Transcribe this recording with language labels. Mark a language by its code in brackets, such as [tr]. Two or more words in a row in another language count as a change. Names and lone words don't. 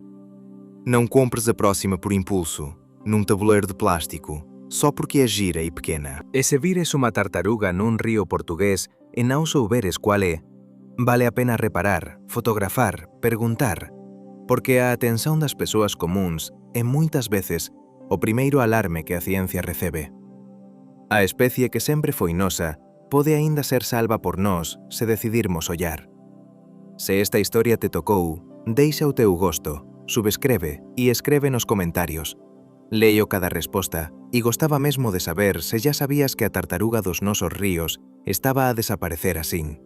[pt] Não compres a próxima por impulso, num tabuleiro de plástico, só porque é gira e pequena. E se vires uma tartaruga num rio português e não souberes qual é, vale a pena reparar, fotografar, perguntar, porque a atenção das pessoas comuns é muitas vezes o primeiro alarme que a ciencia recebe. [gl] A especie que sempre foi nosa pode aínda ser salva por nós se decidirmos ollar. [pt] Se esta historia te tocou, deixa o teu gosto, subscreve e escreve nos comentarios. [gl] Leio cada resposta e gostaba mesmo de saber se já sabías que a tartaruga dos nosos ríos estaba a desaparecer asín.